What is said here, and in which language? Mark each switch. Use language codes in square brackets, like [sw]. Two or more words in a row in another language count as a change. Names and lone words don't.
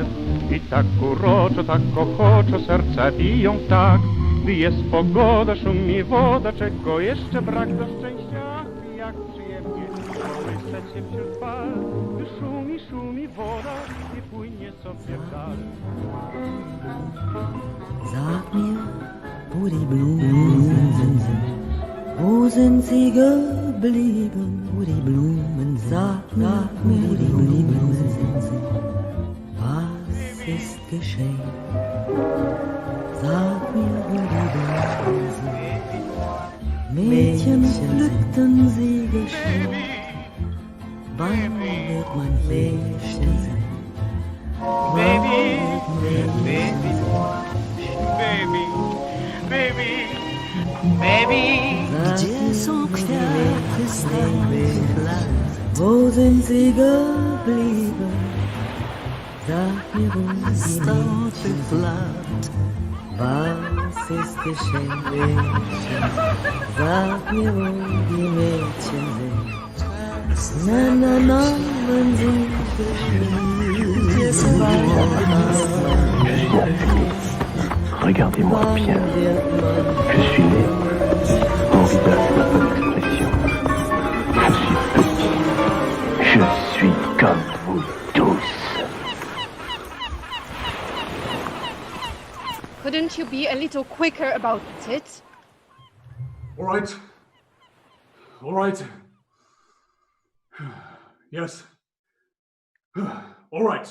[pl] I tak uroczo, tak ochoczo serca biją tak, gdy jest pogoda, szumi woda, czego jeszcze brak do szczęścia. Ach, jak przyjemnie kołysać się wśród fal, gdy szumi, szumi woda i płynie sobie w dal. [de] Sag mir, wo die Blumen sind, wo sind sie geblieben, wo die Blumen, sag mir, wo die Blumen sind, was ist geschehen? Sag mir, wo die Blumen sind. Mädchen pflückten sie geschehen. Wann wird man hier stehen? [en] Baby, baby, baby, baby, baby. [pl] Gdzie są kwiaty starych lat? [de] Wo sind sie geblieben? Sag mir, wo die Mädchen sind. Was ist geschehen, Mädchen? Sag mir, wo die Mädchen sind. Na, na, na, wenn sie [fr] Regardez-moi bien. Je suis né. Mon visage n'a pas d'expression. Je suis petit. Je suis comme vous tous. [en] Couldn't you be a little quicker about it? All right. All right. Yes. All right.